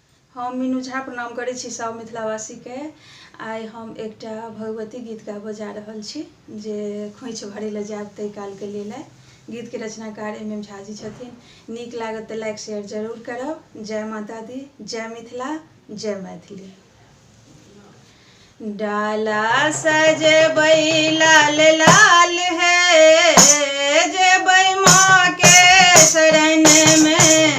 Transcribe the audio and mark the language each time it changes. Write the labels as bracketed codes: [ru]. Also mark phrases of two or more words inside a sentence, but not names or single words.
[mai] हम मीनू झा प्रणाम करै छी सब मिथिलावासी के। आइ हम एकटा भगवती गीत गाबऽ जा रहल छी जे खोइछ भरै लए जायब ताहि काल के लेल। गीत के रचनाकार MM झा जी छथिन। नीक लागत तऽ [en] like share [mai] जरूर करब। जय माता दी, जय मिथिला, जय मैथिली। डाला सजबै लाल लाल है, जेबै माँ के शरण में।